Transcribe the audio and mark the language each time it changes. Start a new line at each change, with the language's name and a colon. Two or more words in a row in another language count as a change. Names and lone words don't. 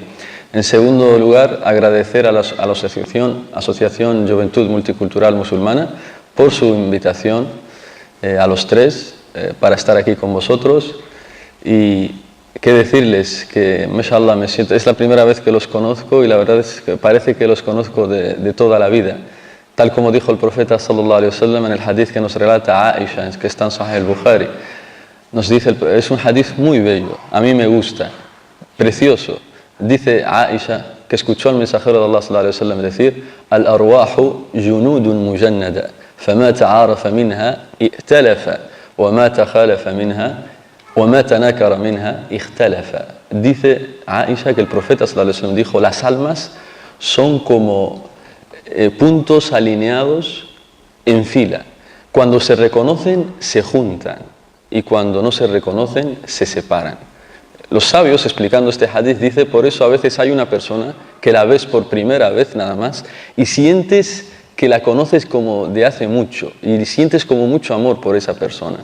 Spanish: En segundo lugar, agradecer a la Asociación Juventud Multicultural Musulmana por su invitación a los tres para estar aquí con vosotros. Y qué decirles que, mashallah, me siento, es la primera vez que los conozco, y la verdad es que parece que los conozco de toda la vida. Tal como dijo el profeta
Arabic: صلى الله عليه وسلم
Spanish: en el hadith que nos relata Aisha, que está en Sahih al-Bukhari, nos dice, es un hadith muy bello, a mí me gusta, precioso. Dice Aisha que escuchó al mensajero de Allah
Arabic: صلى الله عليه وسلم decir: الأرواح جنود مجندة فما تعارف منها ائتلف وما تخالف منها وَمَا تَنَكَرَ مِنْهَا اِخْتَلَفَ.
Spanish: Dice Aisha que el profeta
Arabic: صلى الله عليه وسلم
Spanish: dijo: las almas son como puntos alineados en fila. Cuando se reconocen, se juntan, y cuando no se reconocen, se separan. Los sabios, explicando este hadith, dice: por eso a veces hay una persona que la ves por primera vez nada más y sientes que la conoces como de hace mucho, y sientes como mucho amor por esa persona.